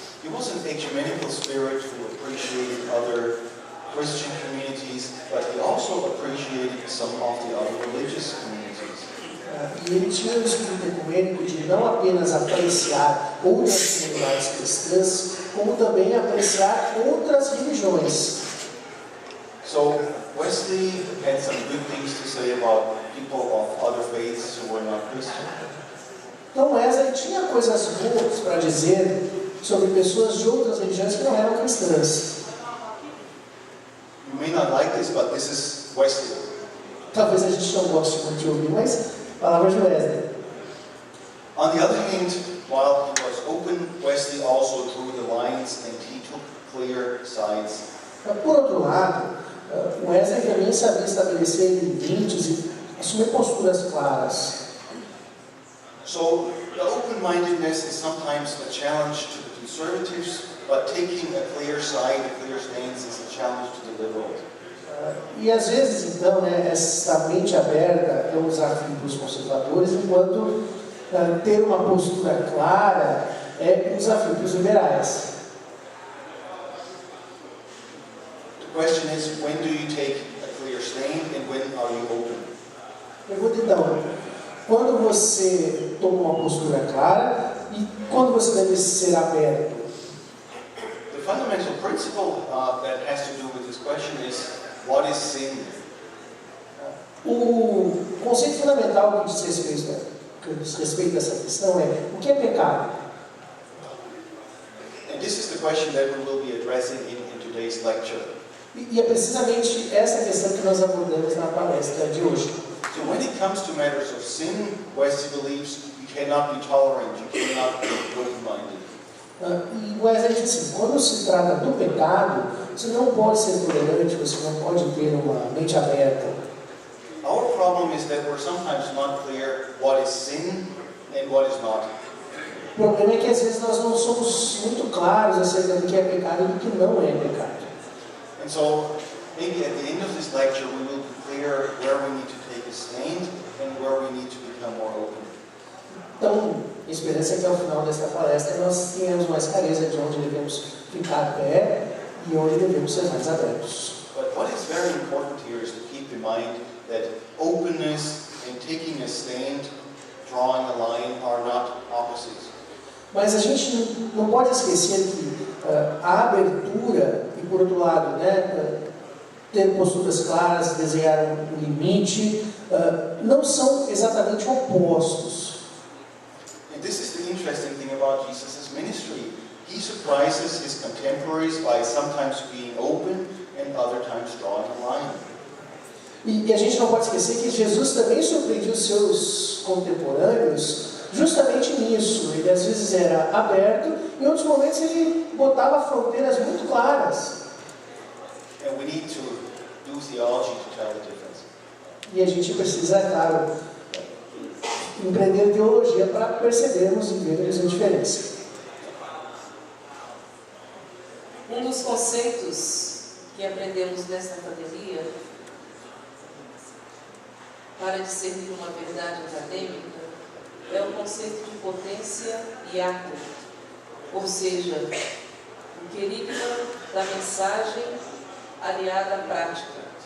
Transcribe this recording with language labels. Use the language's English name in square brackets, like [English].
[English] He was an ecumenical spirit who appreciated other Christian communities, but he also appreciated some of the other religious communities. [Portuguese] E ele tinha o espírito ecumênico de não apenas apreciar outras comunidades cristãs, como também apreciar outras religiões. [English] So Wesley had some good things to say about people of other faiths who were not Christian. [Portuguese] Então Wesley tinha coisas boas para dizer sobre pessoas de outras religiões que não eram cristãs. [English] You may not like this, but this is Wesley. [Portuguese] Talvez a gente não goste muito de ouvir, mas palavras de Wesley. [English] On the other hand, while he was open, Wesley also drew the lines and he took clear sides. [Portuguese] Por outro lado, Wesley também sabia estabelecer limites e assumir posturas claras. [English] So the open-mindedness is sometimes a challenge to the conservatives, but taking a clear side, a clear stance is a challenge to the liberals. [Portuguese] E às vezes, então, essa mente aberta é um desafio para os conservadores, enquanto ter uma postura clara é um desafio para os liberais. [English] The question is, when do you take a clear stand and when are you open? [Portuguese] Pergunta então, quando você toma uma postura clara e quando você deve ser aberto? [English] The fundamental principle that has to do with this question is, what is sin? [Portuguese] O conceito fundamental que diz respeito a essa questão é: o que é pecado? [English] And this is the question that we will be addressing in today's lecture. [Portuguese] E é precisamente essa questão que nós abordamos na palestra de hoje. [English] So when it comes to matters of sin, Wesley believes you cannot be tolerant, you cannot be open-minded. [Portuguese] E Wesley diz assim: quando se trata do pecado, você não pode ser tolerante, você não pode ter uma mente aberta. [English] Our problem is that we're sometimes not clear what is sin and what is not. [Portuguese] O problema é que às vezes nós não somos muito claros acerca do que é pecado e do que não é pecado. [English] And so maybe at the end of this lecture we will be clear where we need to take a stand and where we need to become more open. [Portuguese] Então, a esperança é que ao final desta palestra nós tenhamos mais clareza de onde devemos ficar pé e onde devemos ser mais abertos. [English] But what is very important here is to keep in mind that openness and taking a stand, drawing a line are not opposites. [Portuguese] Mas a gente não pode esquecer que a abertura e, por outro lado, ter posturas claras, desenhar um limite, não são exatamente opostos. [English] And this is the interesting thing about Jesus' ministry. He surprises his contemporaries by sometimes being open and other times drawing a line. [Portuguese] E a gente não pode esquecer que Jesus também surpreendia os seus contemporâneos justamente nisso. Ele às vezes era aberto, em outros momentos ele botava fronteiras muito claras. [English] And we need to do theology to tell the difference. [Portuguese] E a gente precisa, claro, empreender teologia para percebermos e vermos a diferença. Um dos conceitos que aprendemos nesta academia, para discernir uma verdade acadêmica, é o conceito de potência e ato, ou seja, o querigma da mensagem aliada à prática.